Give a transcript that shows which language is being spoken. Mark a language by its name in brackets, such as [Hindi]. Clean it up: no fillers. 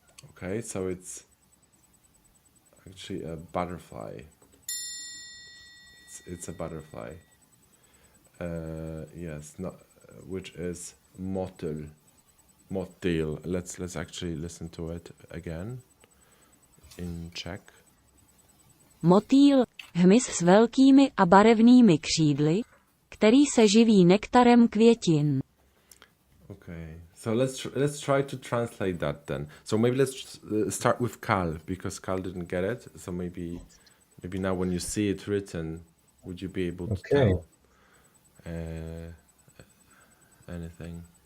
[English] Okay, so it's actually a butterfly. It's a butterfly. Yes, not which is motyl. Motyl. Let's actually listen to it again in Czech. [Czech] Motýl, hmyz s velkými a barevnými křídly, který se živí nektarem květin. [English] Okay, so let's try to translate that then. So maybe let's start with Karl, because Karl didn't get it. So maybe now when you see it written, would you be able to tell anything?